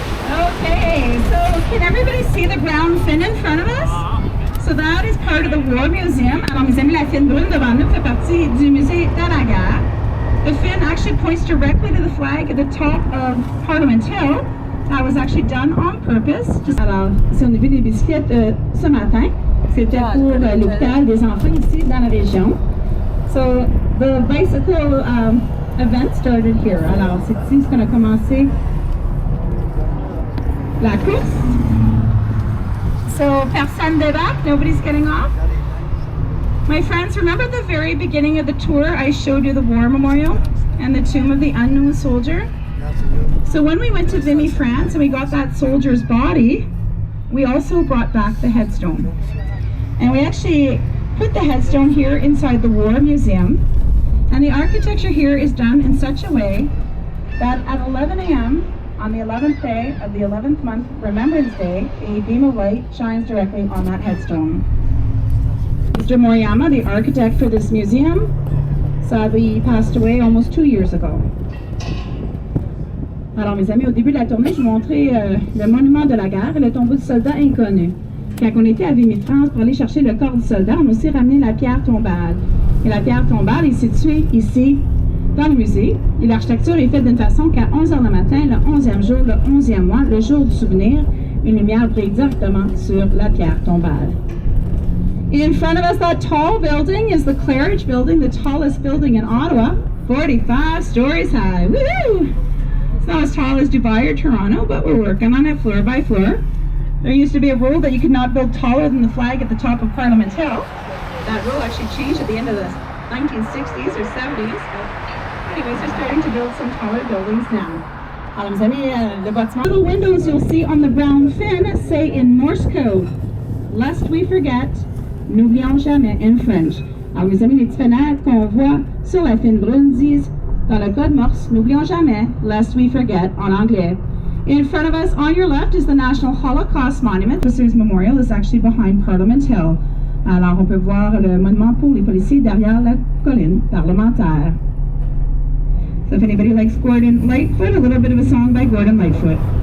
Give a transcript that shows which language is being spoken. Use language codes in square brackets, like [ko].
[en] Okay, so can everybody see the brown fin in front of us? So that is part of the War Museum. [fr] Alors, mes amis, la fin brune devant nous fait partie du musée de la guerre. [en] The fin actually points directly to the flag at the top of Parliament Hill. That was actually done on purpose. [fr] Alors, si on a vu des bicyclettes ce matin, c'était pour l'hôpital des enfants ici dans la région. [en] So the bicycle event started here. [fr] Alors, c'est ici qu'on a commencé la course. [en] So [fr] personne débarque, [en] nobody's getting off. My friends, remember at the very beginning of the tour, I showed you the War Memorial and the Tomb of the Unknown Soldier? So when we went to Vimy, France, and we got that soldier's body, we also brought back the headstone. And we actually put the headstone here inside the War Museum. And the architecture here is done in such a way that at 11 a.m. on the 11th day of the 11th month, Remembrance Day, a beam of light shines directly on that headstone. Mr. Moriyama, the architect for this museum, sadly passed away almost 2 years ago. [fr] Alors, mes amis, au début de la tournée, je vous montrais le monument de la guerre et le tombeau du soldat inconnu. Quand on était à Vimy, France, pour aller chercher le corps du soldat, on a aussi ramené la pierre tombale. Et la pierre tombale est située ici, dans le musée. Et l'architecture est faite d'une façon qu'à 11 h le matin, le 11e jour, le 11e mois, le jour du souvenir, une lumière brille directement sur la pierre tombale. [en] In front of us, that tall building is the Claridge Building, the tallest building in Ottawa, 45 stories high. Woohoo! It's not as tall as Dubai or Toronto, but we're working on it floor by floor. There used to be a rule that you could not build taller than the flag at the top of Parliament Hill. That rule actually changed at the end of the 1960s or 70s. But anyways, they're starting to build some taller buildings now. [fr] Alors, mes amis, le bâtiment. [en] Little windows you'll see on the brown fin say in Morse code, lest we forget, [fr] n'oublions jamais [en] in French. [fr] Alors, mes amis, les petites fenêtres qu'on voit sur la fin brune disent, dans le code Morse, n'oublions jamais, [en] lest we forget [fr] en anglais. [en] In front of us, on your left, is the National Holocaust Monument. The Officers Memorial is actually behind Parliament Hill. [fr] Alors, on peut voir le monument pour les policiers derrière la colline parlementaire. [en] So if anybody likes Gordon Lightfoot, a little bit of a song by Gordon Lightfoot.